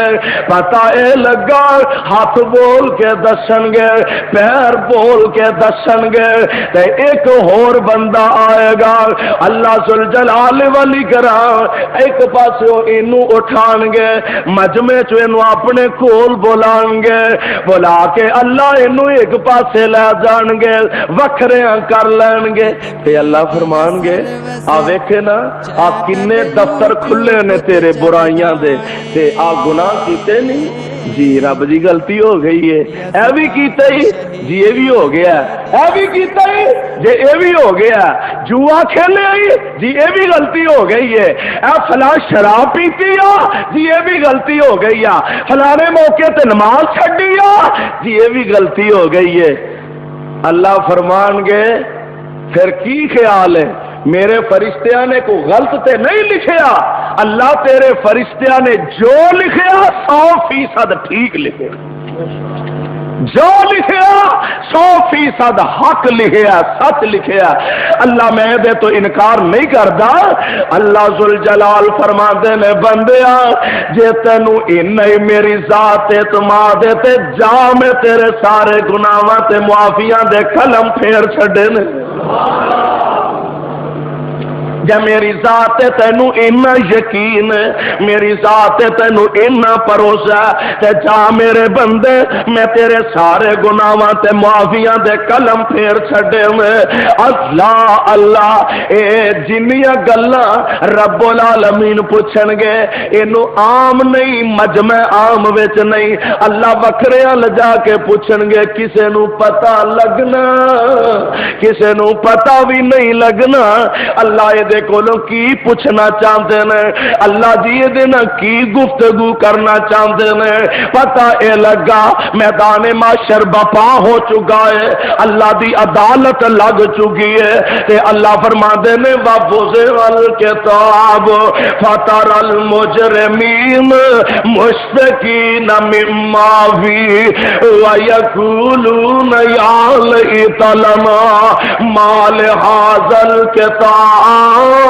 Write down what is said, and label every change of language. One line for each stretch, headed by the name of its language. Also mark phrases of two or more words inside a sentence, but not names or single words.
Punjabi: پتہ اے لگا ہتھ بول کے دسنگے، پیر بول کے دسنگے، تے اک ہور بندہ آئے گا اللہ ذوالجلال والی کرا، اک پاسوں اینوں اٹھانگے مجمعے چوں اینوں اپنے کول بلائیں گے، بلا کے اللہ اینوں اک پاسے لے جانگے، وکھریاں کر لینگے. تے اللہ فرمانگے آ ویکھے نا آ کنے دفتر کھلے نے تیرے برائیاں دے، تے آ گناہ کیتے نہیں جی، رب جی غلطی ہو گئی ہے، اے وی کیتا ہی جی، یہ وی ہو گیا، اے وی کیتا ہی جے یہ وی ہو گیا، جوا کھیڈے ہی جی یہ وی غلطی ہو گئی ہے، اے فلاں شراب پیتی آ جی یہ وی غلطی ہو گئی آ، فلانے موقعے تے نماز چھڈی آ جی یہ وی غلطی ہو گئی ہے. اللہ فرمانگے پھر کی خیال ہے، میرے فرشتیاں نے کو غلط تے نہیں لکھیا، اللہ تیرے فرشتیاں نے جو لکھیا 100% ٹھیک لکھے. جو لکھیا 100% حق لکھیا، سچ لکھیا۔ اللہ میں دے تو انکار نہیں کردا۔ اللہ ذوالجلال فرماندے نے بندیا جے تینو انہی میری ذات اعتماد ہے تے جا میں تیرے سارے گناہاں تے معافیاں دے قلم پھیر چھڈے نے۔ جے میری ذات تینو اینا یقین میری ذات تینو اینا بھروسہ تے جا میرے بندے میں تیرے سارے گناہاں تے معافیاں دے قلم پھیر چھڈے میں۔ اللہ اللہ اے جنیاں گلاں رب العالمین پوچھن گے اینو عام نہیں مجمع عام وچ نہیں، اللہ وکھریاں لجا کے پوچھن گے کسے نو پتہ لگنا کسے نو پتہ بھی نہیں لگنا۔ اللہ دے کولوں کی پوچھنا چاہتے ہیں، اللہ جی دینا کی گفتگو کرنا چاہتے ہیں، پتہ اے لگا میدان معاشر بپا ہو چکا ہے، اللہ دی عدالت لگ چکی ہے تے اللہ فرماندے نے
Arabic: وَوُضِعَ الْكِتَابُ فَتَرَى الْمُجْرِمِينَ مُشْفِقِينَ مِمَّا فِيهِ وَيَقُولُونَ يَا لَيْتَنَا مَا لِهَذَا الْكِتَابِ